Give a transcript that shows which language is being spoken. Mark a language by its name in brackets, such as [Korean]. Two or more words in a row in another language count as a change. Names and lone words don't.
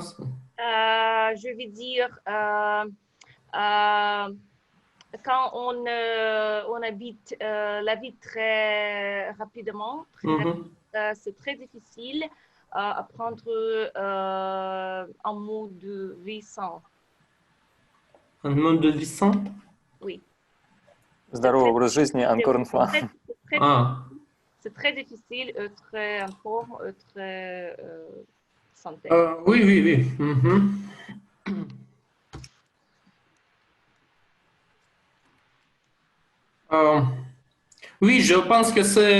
[French] Je veux dire, quand on habite la vie très rapidement, c'est très difficile à prendre un mode de vie sain. Un mode de vie sain? Oui. [Russian] Здоровый образ жизни, [French] encore une fois. C'est très difficile d'être en forme, d'être santé. Oui, oui, oui. Oui, je pense que c'est...